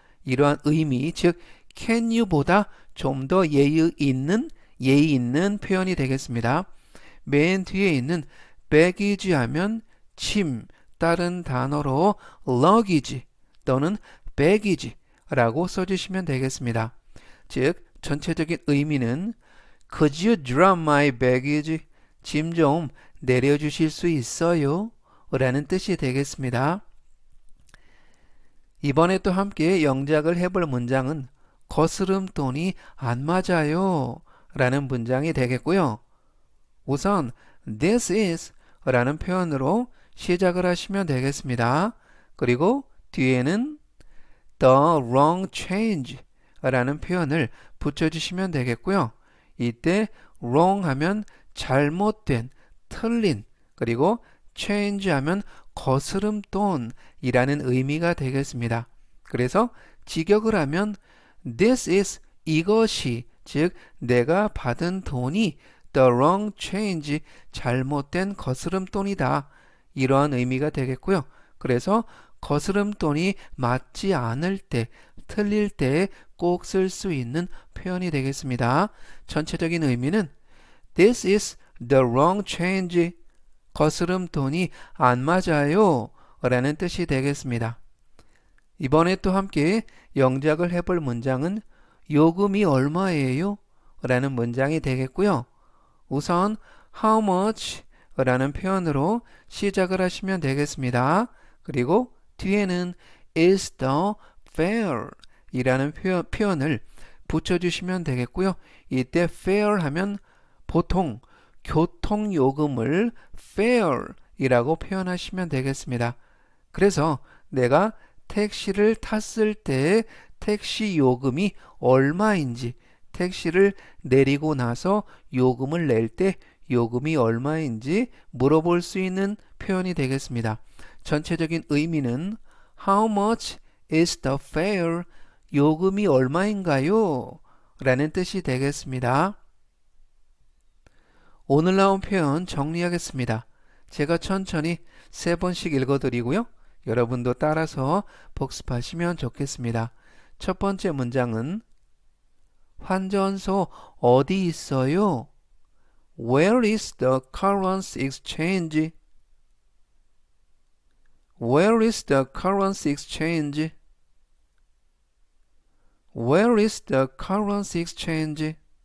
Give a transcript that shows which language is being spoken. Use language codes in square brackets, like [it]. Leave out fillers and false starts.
[ko] 이러한 의미 즉 [en] can you [ko] 보다 좀 더 예의 있는 표현이 되겠습니다. 맨 뒤에 있는 baggage 하면 짐 다른 단어로 luggage 또는 baggage 라고 써주시면 되겠습니다. 즉 전체적인 의미는 [en] Could you drop my baggage? [ko] 짐 좀 내려주실 수 있어요? 라는 뜻이 되겠습니다. 이번에 또 함께 영작을 해볼 문장은 거스름돈이 안 맞아요 라는 문장이 되겠고요. 우선 [en] This is [ko] 라는 표현으로 시작을 하시면 되겠습니다. 그리고 뒤에는 [en] The wrong change [ko] 라는 표현을 붙여주시면 되겠고요. 이때 wrong 하면 잘못된, 틀린, 그리고 change 하면 거스름돈이라는 의미가 되겠습니다. 그래서 직역을 하면 [en] this is [ko] 이것이, 즉 내가 받은 돈이 [en] the wrong change [ko] 잘못된 거스름돈이다. 이러한 의미가 되겠고요. 그래서 거스름돈이 맞지 않을 때, 틀릴 때 꼭 쓸 수 있는 표현이 되겠습니다. 전체적인 의미는 [en] This is the wrong change. [ko] 거스름돈이 안 맞아요. 라는 뜻이 되겠습니다. 이번에 또 함께 영작을 해볼 문장은 요금이 얼마예요? 라는 문장이 되겠고요. 우선 [en] how much [ko] 라는 표현으로 시작을 하시면 되겠습니다. 그리고 뒤에는 [en] is the fare [ko] 이라는 표현을 붙여주시면 되겠고요. 이때 fare 하면 보통 교통요금을 fare 이라고 표현하시면 되겠습니다. 그래서 내가 택시를 탔을 때 택시 요금이 얼마인지, 택시를 내리고 나서 요금을 낼 때 요금이 얼마인지 물어볼 수 있는 표현이 되겠습니다. 전체적인 의미는 [en] How much is the fare? [ko] 요금이 얼마인가요? 라는 뜻이 되겠습니다. 오늘 나온 표현 정리하겠습니다. 제가 천천히 3번씩 읽어드리고요. 여러분도 따라서 복습하시면 좋겠습니다. 첫 번째 문장은 환전소 어디 있어요? [en] Where is the currency exchange? Where is the currency exchange? Where is the currency exchange?